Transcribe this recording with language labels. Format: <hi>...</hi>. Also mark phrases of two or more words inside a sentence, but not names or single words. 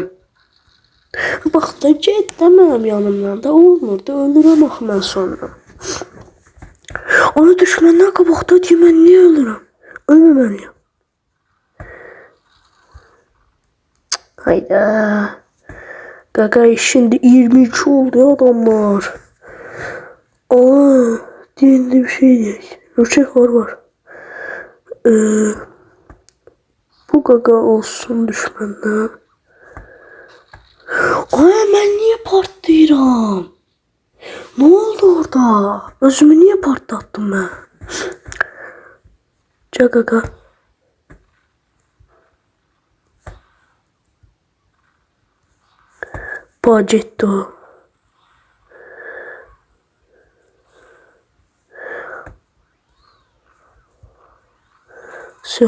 <az>Bax da get də mənim yanımdan da olmur da ölürəm axı mən sonra. Onu düşməndən qabaqda deyir mən niyə ölürəm? Ölməməliyəm. Hayda. Qaqa şimdi 22 oldu ya adamlar.</az> <tr>Aa, diğerinde bir şey değil.</tr> <az>Ölçek var. Bu qaqa olsun düşməndən. Ay mən niye partlayıram?</az> <tr>Ne oldu orada? Özümü niye partlattım ben?</tr> <az>Qaqa. Pagetto.</az> <ru>Все.</ru>